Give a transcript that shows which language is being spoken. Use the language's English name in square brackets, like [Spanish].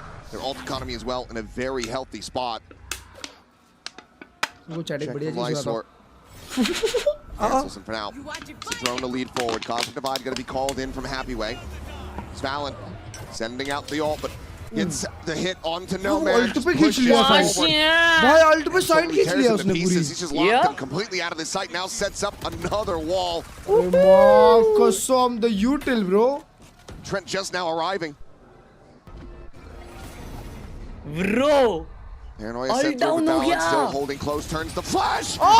[English] Their ult economy as well in a very healthy spot. Check from Lysor. Cancels him for now. It's a drone to lead forward. Cosmic Divide going to be called in from Happy Way. It's Valen sending out the ult, but gets the hit onto No Man. Pushes forward. [Hindi] ult पे side खींच लिया उसने पूरी. [English] He's just locked them completely out of the sight. Now sets up another wall. कसम the util bro. Trent just now arriving. Bro. Paranoia sent through with Valen, still holding close, turns the flash!